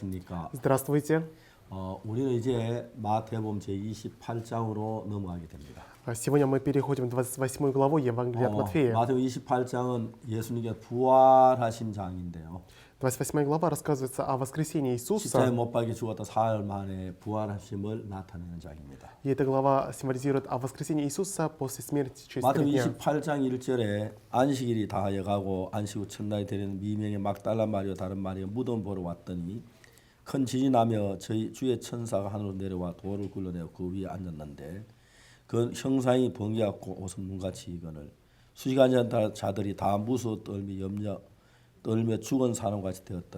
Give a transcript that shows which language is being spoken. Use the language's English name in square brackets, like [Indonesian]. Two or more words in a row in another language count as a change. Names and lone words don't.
[Korean] 안녕하십니까. [Russian] Здравствуйте. [Korean] 우리는 이제 마태복음 제28장으로 넘어가게 됩니다. [Russian] Сегодня мы переходим в 28 главу Евангелия от Матфея. [Korean] 마태복음 28장은 예수님께 부활하신 장인데요. [Russian] 28 глава рассказывается о воскресении [Korean] 십자가에 [Russian] Иисуса. [Korean] 못 박혀 죽었다 사흘 만에 부활하심을 나타내는 장입니다. [Russian] И эта глава символизирует о воскресении Иисуса после смерти через 3 [Korean] 마태복음 [Russian] дня. [Korean] 28장 1절에 안식일이 다하여가고 안식 후 첫날이 되는 미명의 막달라 마리아 다른 마리아 무덤 보러 왔더니 큰 진이 나며 저희 주의 천사가 하늘로 내려와 돌을 굴러내어 그 위에 앉았는데 그 형상이 번개같고 옷은 눈같이 이거늘 수시간 자들이 다 무서워 떨며 죽은 사람같이 되었더라.